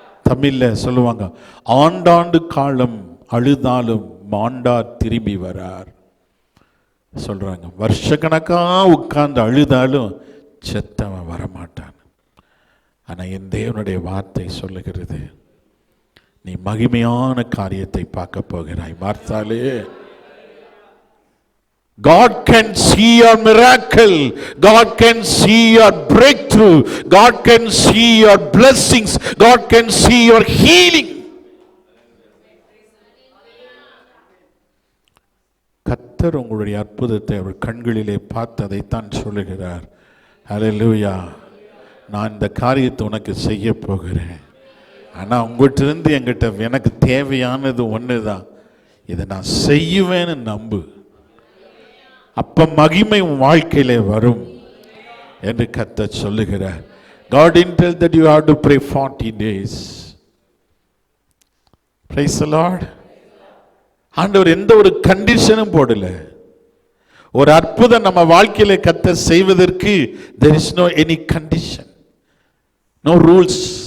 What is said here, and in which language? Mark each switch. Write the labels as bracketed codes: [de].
[ta] தமிழ்ல சொல்லுவாங்க, ஆண்டாண்டு காலம் அழுதாலும் மாண்டார் திரும்பி வரார் சொல்றாங்க. வருஷக்கணக்கா உட்கார்ந்து அழுதாலும் செத்தவன் வரமாட்டான். ஆனா என் தேவனுடைய வார்த்தை சொல்லுகிறது, நீ மகிமையான காரியத்தை பார்க்க போகிறாய். [en] மார்த்தாளே, God can see your miracle. God can see your breakthrough. God can see your blessings. God can see your healing. [ta] கர்த்தர் உங்களுடைய அற்புதத்தை அவர் கண்களிலே பார்த்ததைத்தான் சொல்லுகிறார். ஹல்லேலூயா. நான் இந்த காரியத்தை உனக்கு செய்ய போகிறேன். ஆனால் உங்கள்கிட்ட இருந்து என்கிட்ட எனக்கு தேவையானது ஒன்று தான், இதை நான் செய்வேன்னு நம்பு. அப்ப மகிமை உன் வாழ்க்கையிலே வரும் என்று கர்த்தர் சொல்லுகிறார். [en] God didn't tell that you have to pray 40 days. Praise the Lord. [ta] ஆண்டவர் எந்த ஒரு கண்டிஷனும் போடல. ஒரு அற்புதம் நம்ம வாழ்க்கையில கர்த்தர் செய்வதற்கு [en] there is no any condition, no rules.